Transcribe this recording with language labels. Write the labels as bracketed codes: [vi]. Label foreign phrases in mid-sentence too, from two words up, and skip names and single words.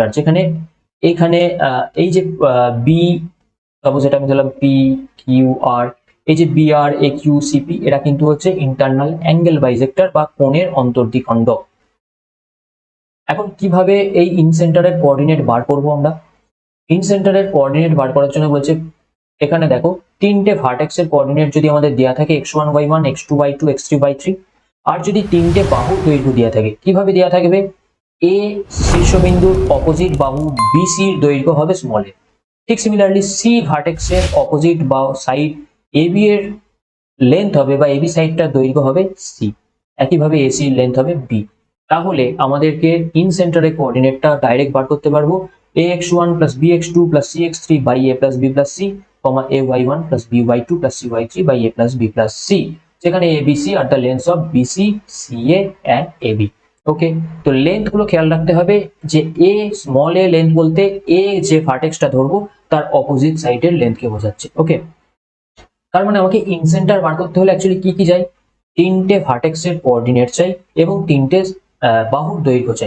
[bn] যেখানে এখানে এই যে বি, সাপোজ এটা আমি ধরলাম পি কিউ আর, এই যে বি আর এ কিউ সিপি, এরা কিন্তু হচ্ছে [en] internal angle bisector [bn] বা কোণের অন্তর্দ্বিখণ্ডক। এখন কিভাবে এই [en] in center's coordinate [bn] বার করবো আমরা? [en] in center's coordinate [bn] বার করার জন্য বলছে, এখানে দেখো 3টে [en] vertex's coordinate [bn] যদি আমাদের দেওয়া থাকে x1 y1 x2 y2 x3 y3, আর যদি 3টে বাহুর দৈর্ঘ্য দেওয়া থাকে, কিভাবে দেওয়া থাকবে, এ শীর্ষবিন্দুর অপোজিট বাহু বিসির দৈর্ঘ্য হবে [en] small a. [bn] ঠিক [en] similarly C vertex's opposite [bn] বা [en] side AB [bn] এর লেন্থ হবে বা এবি সাইডটার দৈর্ঘ্য হবে সি, একইভাবে এসি এর লেন্থ হবে বি। তাহলে আমাদেরকে [en] in center's coordinate direct [bn] বার করতে পারবো, [en] ax1 + bx2 + cx3 by a + b + c, [bn] ay1 + by2 + cy3 by a + b + c, যেখানে [en] abc are the lengths of bc, ca and ab. [bn] ওকে, তো লেন্থ গুলো খেয়াল রাখতে হবে যে এ [en] small a length [bn] বলতে এ যে ভার্টেক্সটা ধরবো তার [en] opposite side's length [bn] বোঝাচ্ছে। ওকে, তার মানে আমাকে [en] in center [bn] বার করতে হলে অ্যাকচুয়ালি কি কি চাই, 3টে [en] vertex's coordinate [bn] চাই এবং 3টে বাহুর দৈর্ঘ্য চাই।